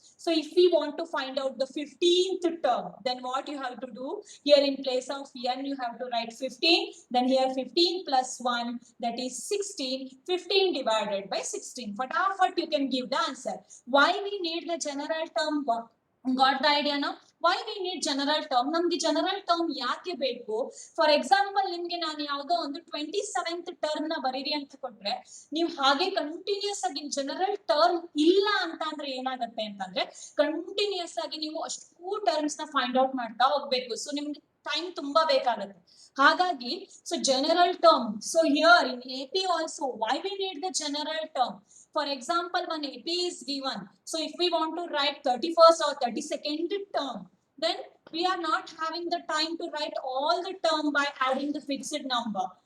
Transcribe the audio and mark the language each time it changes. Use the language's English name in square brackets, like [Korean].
[English] So if we want to find out the 15th term, then what you have to do, here in place of n you have to write 15, then here 15 plus 1, that is 16, 15 divided by 16. Fatafat you can give the answer. Why we need the general term? Got the idea now? Why we need general term? [Kannada] ನಮ್ಗೆ general term ಯಾಕೆ ಬೇಕು? For example ನಿಮ್ಗೆ ನಾನು ಯಾವುದೋ ಒಂದು 27th term ನ ಬರೀರಿ ಅಂತ ಕೊಟ್ರೆ ನೀವು ಹಾಗೆ ಕಂಟಿನ್ಯೂಸ್ ಆಗಿ ಜನರಲ್ ಟರ್ಮ್ ಇಲ್ಲ ಅಂತ ಅಂದ್ರೆ ಏನಾಗುತ್ತೆ ಅಂತಂದ್ರೆ ಕಂಟಿನ್ಯೂಸ್ ಆಗಿ ನೀವು ಅಷ್ಟು ಟರ್ಮ್ಸ್ ನ ಫೈಂಡ್ ಔಟ್ ಮಾಡ್ತಾ ಹೋಗ್ಬೇಕು. ಸೊ ನಿಮ್ಗೆ ಟೈಮ್ ತುಂಬಾ ಬೇಕಾಗುತ್ತೆ. ಹಾಗಾಗಿ so general term. [English] So here in AP also why we need the general term? For example, when AP is given, so if we want to write 31st or 32nd term, then we are not having the time to write all the term by adding the fixed number.